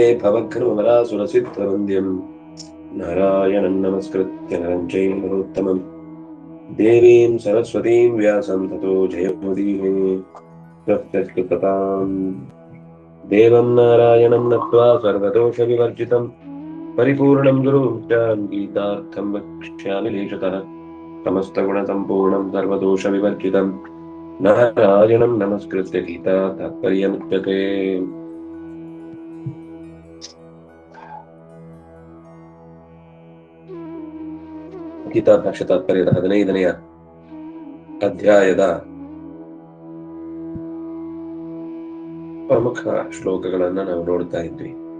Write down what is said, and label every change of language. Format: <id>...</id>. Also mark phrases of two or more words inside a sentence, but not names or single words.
<sa>भवघ्नमरासुरसिद्धवन्द्यं नारायणं नमस्कृत्य नरं चैव नरोत्तमं देवीं सरस्वतीं व्यासं ततो जयमुदीरये तस्कृततां देवं नारायणं नत्वा सर्वदोषविवर्जितं परिपूर्णं गुरुं गीतार्थं वक्ष्यामि लेशतः समस्तगुणसम्पूर्णं सर्वदोषविवर्जितं नारायणं नमस्कृत्य गीता तात्पर्यमुच्यते।</sa> <kn>ಗೀತಾ ಭಾಷ್ಯ ತಾತ್ಪರ್ಯದ 15ನೇ ಅಧ್ಯಾಯದ ಪ್ರಮುಖ ಶ್ಲೋಕಗಳನ್ನ ನಾವು ನೋಡ್ತಾ ಇದ್ವಿ.</kn>